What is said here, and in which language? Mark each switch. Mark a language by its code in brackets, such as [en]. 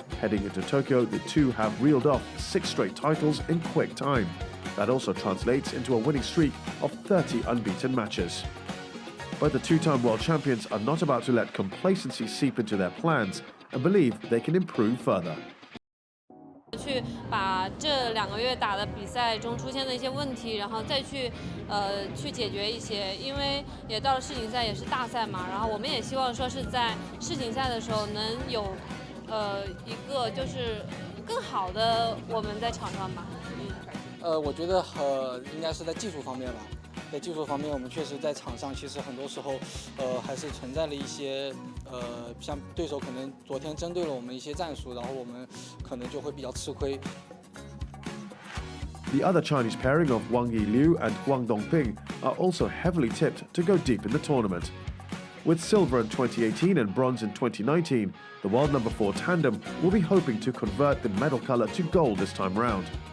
[en] Heading into Tokyo, the two have reeled off 6 straight titles in quick time. That also translates into a winning streak of 30 unbeaten matches. But the two-time world champions are not about to let complacency seep into their plans and believe they can improve further. [zh] 去把这2个月打的比赛中出现的一些问题，然后再去解决一些，因为也到了世锦赛，也是大赛嘛。然后我们也希望说是在世锦赛的时候能有一个就是更好的我们在场上吧。我觉得应该是在技术方面吧。在技术方面，我们确实在场上其实很多时候还是存在了一些像对手可能昨天针对了我们一些战术，然后我们可能就会比较吃亏。 [en] The other Chinese pairing of Wang Yiliu and Huang Dongping are also heavily tipped to go deep in the tournament. With silver in 2018 and bronze in 2019, the world number 4 tandem will be hoping to convert the medal colour to gold this time round.